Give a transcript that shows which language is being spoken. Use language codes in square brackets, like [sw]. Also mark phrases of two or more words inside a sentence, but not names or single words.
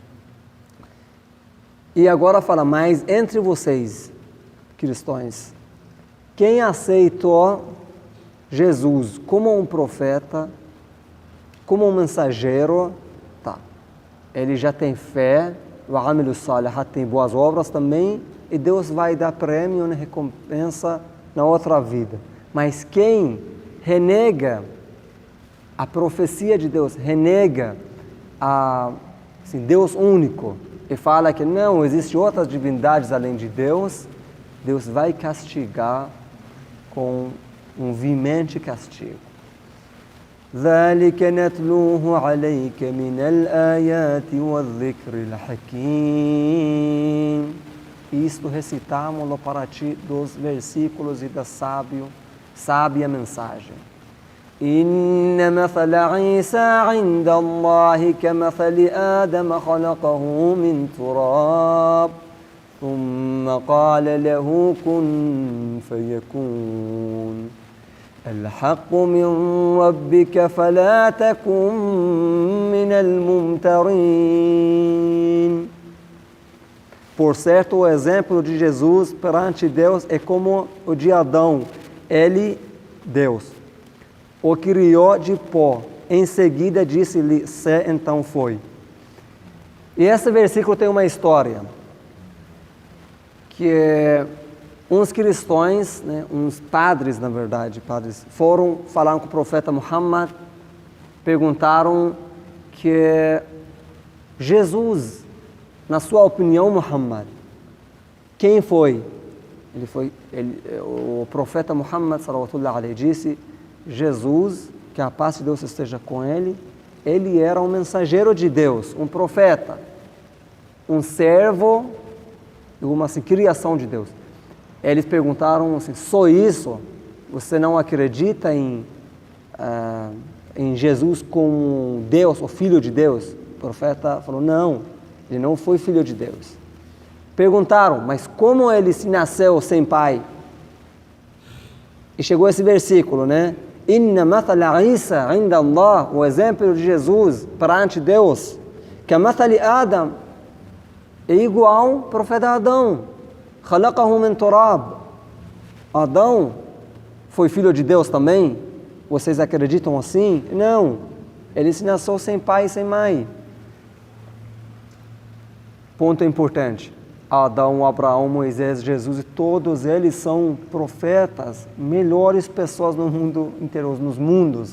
[pt] E agora fala, mas entre vocês, cristãos, quem aceitou Jesus como um profeta, como um mensageiro, ele já tem fé, [ar] وَعَمِلُوا الصَّالِحَاتِ, [pt] tem boas obras também, e Deus vai dar prêmio, né, recompensa na outra vida. Mas quem renega a profecia de Deus, renega Deus único, e fala que não, existem outras divindades além de Deus, Deus vai castigar com um veemente castigo. [ar] ذَلِكَ نَتْلُوهُ عَلَيْكَ مِنَ الْآيَاتِ وَالذِّكْرِ الْحَكِيمِ. [pt] Isto recitamos para ti dos versículos e da sábia mensagem. [ar] إِنَّ مَثَلَ عِيسَى عِنْدَ اللَّهِ كَمَثَلِ آدَمَ خَلَقَهُ مِنْ تُرَابٍ ثُمَّ قَالَ لَهُ كُنْ فَيَكُونُ الحق من ربك فلا تكن من الممترين. [pt] Por certo, o exemplo de Jesus perante Deus é como o de Adão. Ele, Deus, o criou de pó. Em seguida disse-lhe, sé, então foi. E esse versículo tem uma história. Que uns cristãos, né, uns padres, na verdade, foram falar com o profeta Muhammad, perguntaram que Jesus, na sua opinião, Muhammad, quem foi? O profeta Muhammad [ar] صلى الله عليه [pt] disse, Jesus, que a paz de Deus esteja com ele era um mensageiro de Deus, um profeta, um servo, uma assim, criação de Deus. Eles perguntaram assim, só isso? Você não acredita em Jesus como Deus, o Filho de Deus? O profeta falou, não, ele não foi Filho de Deus. Perguntaram, mas como ele se nasceu sem pai? E chegou esse versículo, né? [ar] إن مثل عيسى عند الله, [pt] o exemplo de Jesus perante Deus, que [ar] مثل آدم, [pt] é igual ao profeta Adão. [ar] خلقه من تراب. [pt] Adão foi filho de Deus também? Vocês acreditam assim? Não. Ele se nasceu sem pai e sem mãe. Ponto importante. Adão, Abraão, Moisés, Jesus, e todos eles são profetas, melhores pessoas no mundo inteiro, nos mundos.